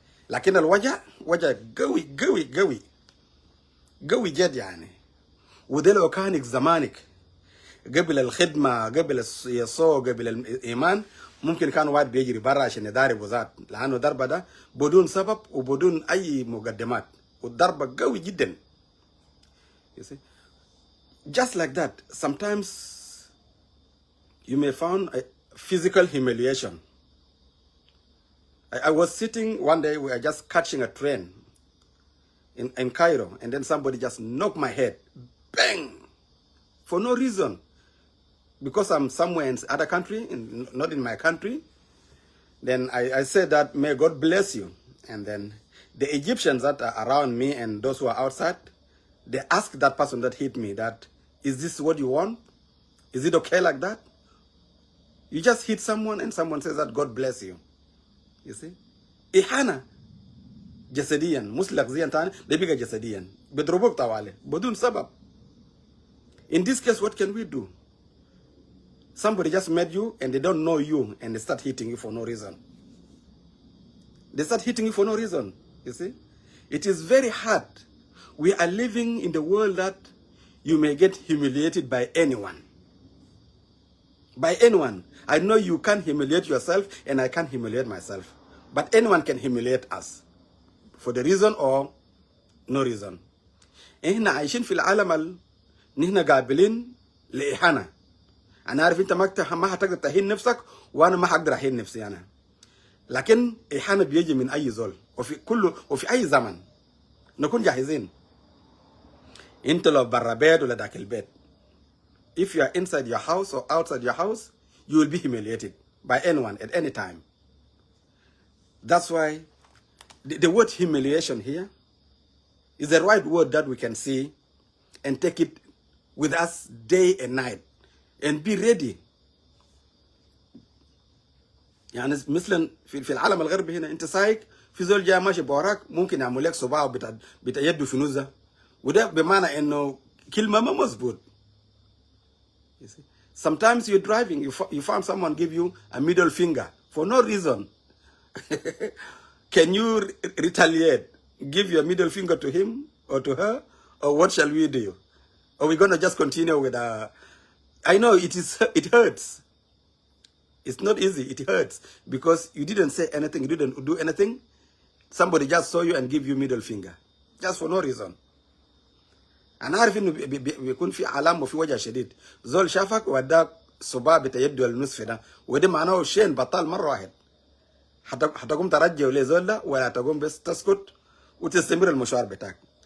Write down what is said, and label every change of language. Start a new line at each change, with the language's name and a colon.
Arabic: لكن الوجع وجع قوي قوي قوي قوي جد يعني. وده لو كانك زمانك قبل الخدمة قبل الصو قبل الإيمان ممكن كان واحد بيجري برا عشان يضارب وذات. لأنه ضربة ده بدون سبب وبدون أي مقدمات والضربة قوي جدا.
English: You see? Just like that, sometimes you may find a physical humiliation. I was sitting one day, we were just catching a train in Cairo, and then somebody just knocked my head, bang, for no reason. Because I'm somewhere in other country, not in my country. Then I said that, may God bless you. And then the Egyptians that are around me and those who are outside, they asked that person that hit me that, is this what you want? Is it okay like that? You just hit someone and someone says that God bless you. You see?
Arabic: إهانة جسديا مش لفظيا تاني ده بيجي جسديا بيضربوك طوالي بدون سبب.
English: In this case what can we do? Somebody just met you and they don't know you and they start hitting you for no reason. They start hitting you for no reason. You see? It is very hard. We are living in the world that you may get humiliated by anyone. By anyone. I know you can't humiliate yourself and I can't humiliate myself. But anyone can humiliate us. For the reason or no reason.
Arabic: إحنا عايشين في العالم نحن قابلين لإهانة. أنا عارف أنت ما هتقدر تهين نفسك وأنا ما هقدر أهين نفسي أنا. لكن إهانة بيجي من أي زول وفي أي زمن. نكون جاهزين. أنت لو برا بيت ولا داخل البيت.
English: If you are inside your house or outside your house, you will be humiliated by anyone at any time. That's why the word humiliation here is the right word that we can see and take it with us day and night and be ready.
Arabic: يعني مثلا في العالم الغربي هنا انت سايق في زول جاي ماشي بوراك ممكن يعمل لك صباعه بيده في نزه وده بمعنى انه كلمه ما مظبوط.
English: You see? Sometimes you're driving, you found someone give you a middle finger for no reason. Can you retaliate? Give your middle finger to him or to her? Or what shall we do? Or we're going to just continue with I know it hurts. It's not easy, it hurts. Because you didn't say anything, you didn't do anything. Somebody just saw you and give you middle finger. Just for no reason.
Arabic: أنا عارف إنه بيكون في علامة وفي وجه شديد. زول شافك وداك صباع بتيده النصف ده وده معناه شين بطال مرة واحد. هتقوم ترجع لزول ده ولا تقوم بس تسكت وتستمر المشوار بتاعك.